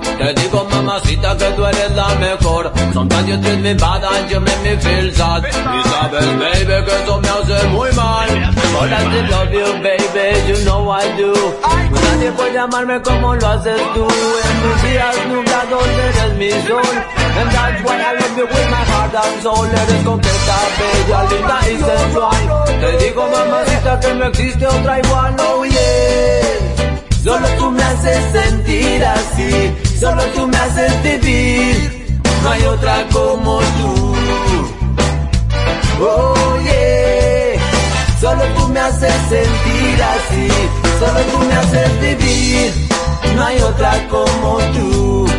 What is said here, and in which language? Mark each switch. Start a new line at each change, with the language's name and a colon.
Spanish: Te digo, mamacita, que tú eres la mejor.
English: Sometimes you treat me bad and you make me feel sad.
Spanish: Y sabes, baby, que eso me hace muy mal.
English: But I still love you, baby, you know I do.
Spanish: Nadie puede amarme como lo haces tú. En tus días nublados eres mi sol.
English: And that's why I love you with my heart and soul.
Spanish: Eres coqueta, bella, linda y sensual. Te digo, mamacita, que no existe otra igual. Oh, yeah. Solo tú me haces sentir así, solo tú me haces vivir, no hay otra como tú. Oh yeah, solo tú me haces sentir así, solo tú me haces vivir, no hay otra como tú.